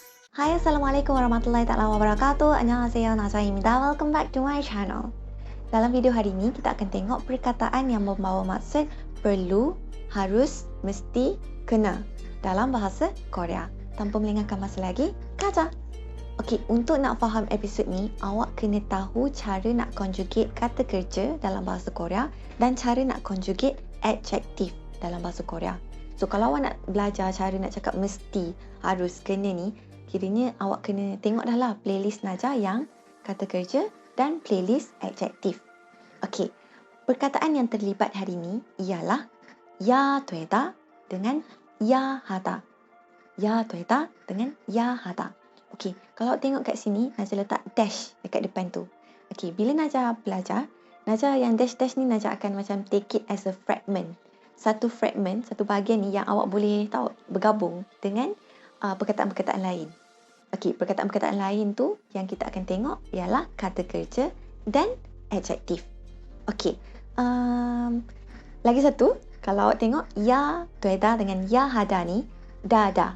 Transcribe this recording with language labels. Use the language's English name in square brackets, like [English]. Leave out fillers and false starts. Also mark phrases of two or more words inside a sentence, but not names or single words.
[Arabic] Hai, السلام عليكم ورحمة الله تعالى وبركاته. [Korean] Annyeonghaseyo, Najwa입니다. [English] Welcome back to my channel. [Malay] Dalam video hari ini, kita akan tengok perkataan yang membawa maksud perlu, harus, mesti, kena dalam bahasa Korea. Tanpa melengahkan masa lagi, kaca! Okey, untuk nak faham episod ni, awak kena tahu cara nak conjugate kata kerja dalam bahasa Korea dan cara nak [English] conjugate adjective [Malay] dalam bahasa Korea. So, kalau awak nak belajar cara nak cakap mesti, harus, kena ni, kiranya awak kena tengok dah lah playlist Najah yang kata kerja dan playlist adjektif. Okey, perkataan yang terlibat hari ini ialah [Korean] 야 되다 [Malay] dengan [Korean] 야 하다. 야 되다 dengan 야 하다. [Malay] Okey, kalau tengok kat sini, Najah letak dash dekat depan tu. Okey, bila Najah belajar, Najah yang dash-dash ni Najah akan macam [English] take it as a fragment. [Malay] Satu fragment, satu bahagian ni yang awak boleh tahu bergabung dengan perkataan-perkataan lain. Okey, perkataan-perkataan lain tu yang kita akan tengok ialah kata kerja dan adjektif. [Korean] Okey, lagi satu, kalau awak tengok 야 되다 dengan 야 하다 ni, dah.